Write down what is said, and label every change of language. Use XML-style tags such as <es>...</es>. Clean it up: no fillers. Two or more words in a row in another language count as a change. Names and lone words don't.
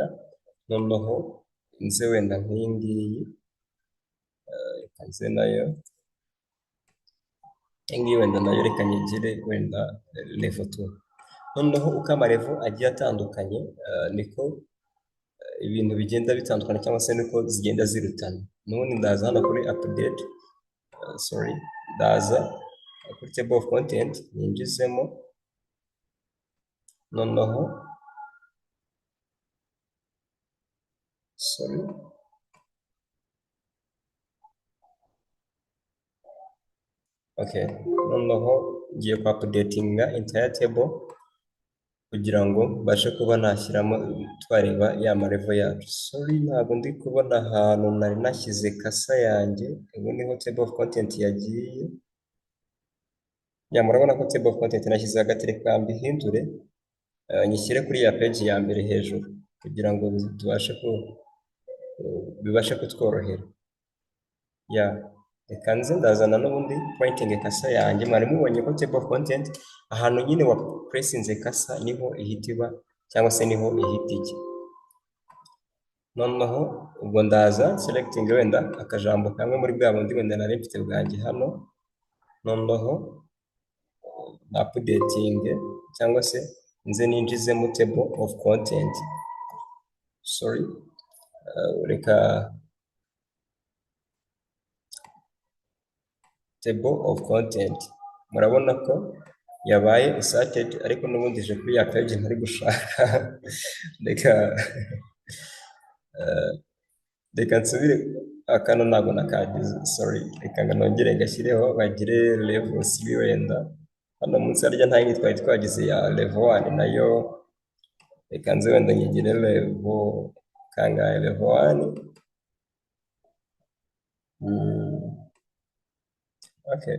<rw>noneho nze wenda nk'iyi ngiyi reka nze nayo iyi wenda nayo reka nyigire wenda level 2. noneho uko amarevo agiye atandukanye niko ibintu bigenda bitandukana cyangwa se niko zigenda zirutana. n'ubundi ndaza hano kuri update, ndaza kuri</rw> <en>table of content</en> <rw>ninjizemo, noneho noneho ngiye ku updatinga</rw> <en>entire table</en> <rw>kugira ngo mbashe kuba nashyiramo twareba ya marevo yacu. ntabwo ndi kubona ahantu nari nashyize kasa yanjye, ubu niho</rw> <en>table of content</en> <rw>yagiye. murabona ko</rw> <en>table of content</en> <rw>nashyize hagati, reka mbihindure nyishyire kuri ya page ya mbere hejuru kugira ngo bibashe kutworohera. reka nze ndazana n'ubundi pointing kasa yanjye. mwari mubonye ko</rw> <en>table of content</en> <rw>ahantu nyine wa pressinze kasa niho ihita iba cyangwa se niho ihita ijya. noneho ubwo ndaza selecting wenda akajambo kamwe muri bwa bundi wenda nari mfite bwanjye hano, noneho updating cyangwa se nze ninjizemo</rw> <en>table of content.</en> <rw>reka</rw> <en>table of content</en> <rw>murabona ko yabaye inserted, ariko n'ubundi ije kuri ya page ntari gushaka. reka nsubire akano ntabwo nakagize, reka nongere ngashyireho bagire level 3 wenda hano munsi harya nta yindi twari twagize ya level 1 nayo reka nze wenda nyigire level kangahe, level 1.</rw>